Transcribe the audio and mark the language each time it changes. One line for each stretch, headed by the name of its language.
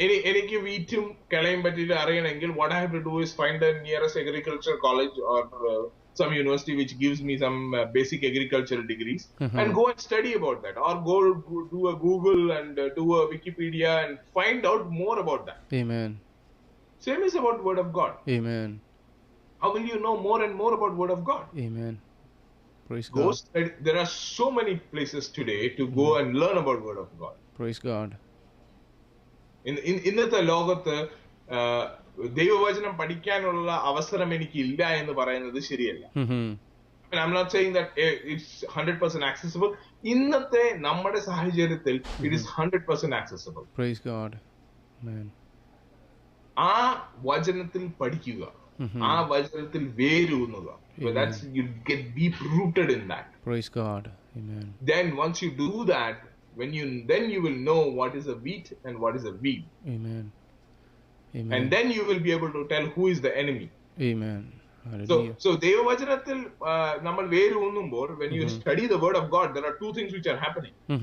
Malayalam: എനിക്ക് വീറ്റും കിളയും പറ്റിയിട്ട് അറിയണമെങ്കിൽ
English: what I have to do is find the nearest agriculture college or some university which gives me some basic agricultural degrees and go and study about that, or go do a Google and do a Wikipedia and find out more about that. Amen. Same is about word of God. Amen. How will you know more and more about word of God? Amen. Praise Go God. study. There are so many places today to go and learn about word of God. Praise God.
Malayalam: ഇന്നത്തെ ലോകത്ത് ദൈവവചനം പഠിക്കാനുള്ള അവസരം എനിക്ക് ഇല്ല എന്ന് പറയുന്നത് ശരിയല്ല.
English: I'm not saying that it's 100% accessible.
Malayalam: ഇന്നത്തെ നമ്മുടെ സാഹചര്യത്തിൽ
English: it is 100% accessible. Praise God. Amen.
Malayalam: ആ വചനത്തിൽ പഠിക്കുക, ആ വചനത്തിൽ വേരൂന്നുക.
English: That's, you get deep rooted in that. Praise God. Amen. Then once you do that, then you will know what is a wheat and what is a weed. Amen. Amen. And then you will be able to tell who is the enemy. Amen. Hallelujah. So
Malayalam: ദൈവവചനത്തിൽ നമ്മൾ വേരൂന്നുമ്പോൾ,
English: when you study the word of God, there are two things which are happening.